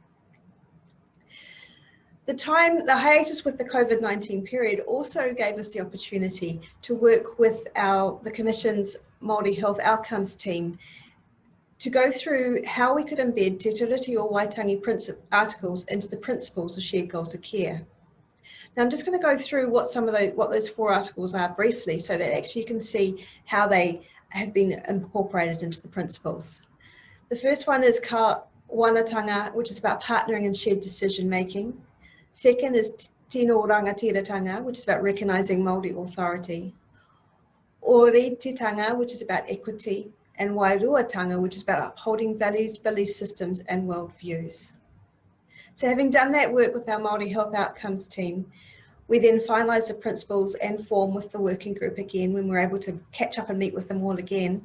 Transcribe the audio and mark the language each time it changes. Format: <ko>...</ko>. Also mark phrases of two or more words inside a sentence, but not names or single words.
<en>The hiatus with the COVID-19 period also gave us the opportunity to work with the Commission's Māori Health Outcomes team to go through how we could embed Te Tiriti o Waitangi articles into the principles of shared goals of care. Now I'm just going to go through what those 4 articles are briefly so that actually you can see how they have been incorporated into the principles. The first one is</en> <mi>ka wanatanga,</mi> <en>which is about partnering and shared decision making. Second is</en> <mi>tino rangatiratanga,</mi> <en>which is about recognising Māori authority. Orititanga, which is about equity. And wairuatanga, which is about upholding values, belief systems, and worldviews. So having done that work with our Māori Health Outcomes team, we then finalised the principles and form with the working group again when we were able to catch up and meet with them all again.</en>